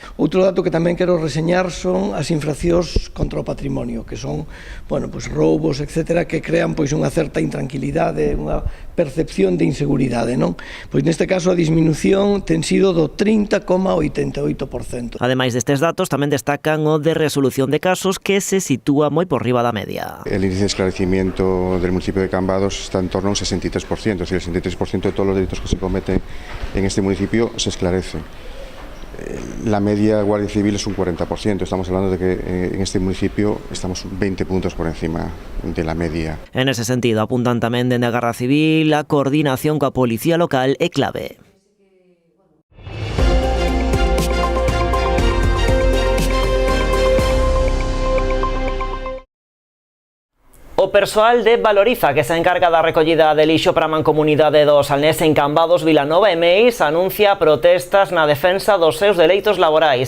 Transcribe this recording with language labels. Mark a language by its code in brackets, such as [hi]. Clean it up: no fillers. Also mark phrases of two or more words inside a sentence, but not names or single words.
[gl] Outro dato que tamén quero reseñar son as infraccións contra o patrimonio, que son, bueno, pues roubos, etcétera, que crean pois unha certa intranquilidade, unha percepción de inseguridade, non? Pois neste caso a disminución ten sido do 30,88%. Ademais destes datos tamén destacan o de resolución de casos que se sitúa moi por riba da media. [es] El índice de esclarecimiento del municipio de Cambados está en torno a un 63%, es decir, el 63% de todos los delitos que se cometen en este municipio se esclarece. La media Guardia Civil es un 40%, estamos hablando de que en este municipio estamos 20 puntos por encima de la media. [gl] En ese sentido, apuntan tamén dende a Garda Civil, a coordinación coa Policía Local é clave. O persoal de Valoriza, que se encarga da recollida de lixo para a mancomunidade do Salnés en Cambados, Vilanova e Meis, anuncia protestas na defensa dos seus dereitos laborais.